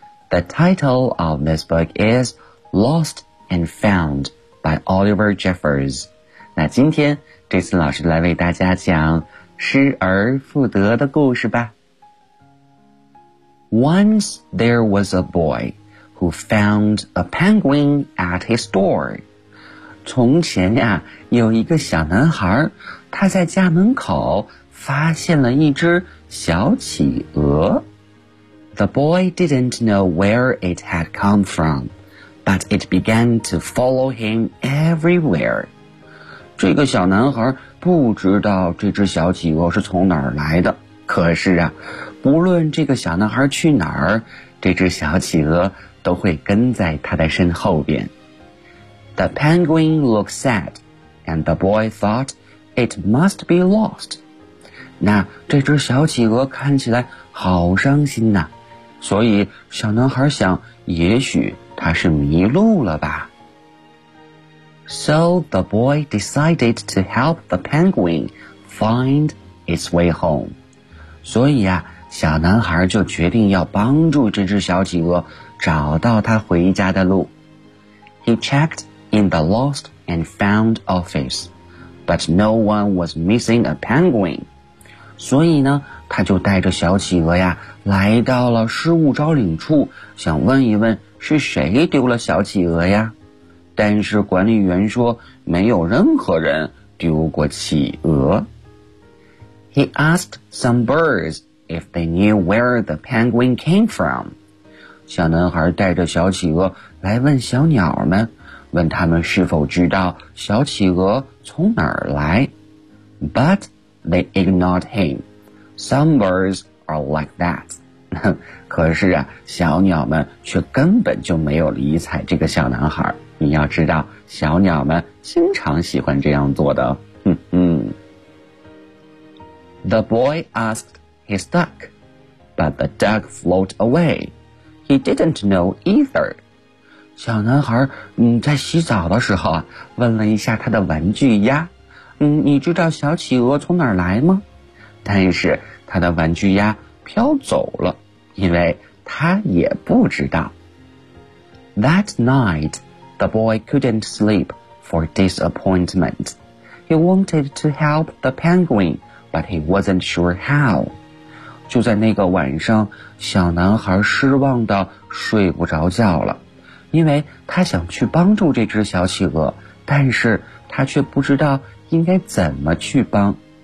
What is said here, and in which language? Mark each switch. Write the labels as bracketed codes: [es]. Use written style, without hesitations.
[en] The title of this book is Lost and Found by Oliver Jeffers. [zh] 那今天这次老师来为大家讲失而复得的故事吧。 [en] Once there was a boy who found a penguin at his door. [zh] 从前呀，有一个小男孩，他在家门口发现了一只小企鹅。 [en] The boy didn't know where it had come from, but it began to follow him everywhere. [zh] 这个小男孩不知道这只小企鹅是从哪儿来的，可是啊，不论这个小男孩去哪儿，这只小企鹅都会跟在他的身后边。 [en] The penguin looked sad, and the boy thought it must be lost. [zh] 那这只小企鹅看起来好伤心呐，所以小男孩想，也许它是迷路了吧。 [en] So the boy decided to help the penguin find its way home. [zh] 所以啊，小男孩就决定要帮助这只小企鹅找到它回家的路。 [en] He checked. In the lost and found office, but no one was missing a penguin. [zh] 所以呢，他就带着小企鹅呀，来到了失物招领处，想问一问是谁丢了小企鹅呀。但是管理员说，没有任何人丢过企鹅。 [en] He asked some birds if they knew where the penguin came from. [zh] 小男孩带着小企鹅来问小鸟们。问他们是否知道小企鹅从哪儿来。 [en] But they ignored him. Some birds are like that. [zh] 可是啊，小鸟们却根本就没有理睬这个小男孩。你要知道，小鸟们经常喜欢这样做的。 [en] The boy asked his duck, but the duck float away. He didn't know either. [zh] 小男孩在洗澡的时候问了一下他的玩具鸭，你知道小企鹅从哪儿来吗？但是他的玩具鸭飘走了，因为他也不知道。 [en] That night, the boy couldn't sleep for disappointment. He wanted to help the penguin, but he wasn't sure how. [zh] 就在那个晚上，小男孩失望地睡不着觉了。因为他想去帮助这只小企鹅，但是他却不知道应该怎么去帮。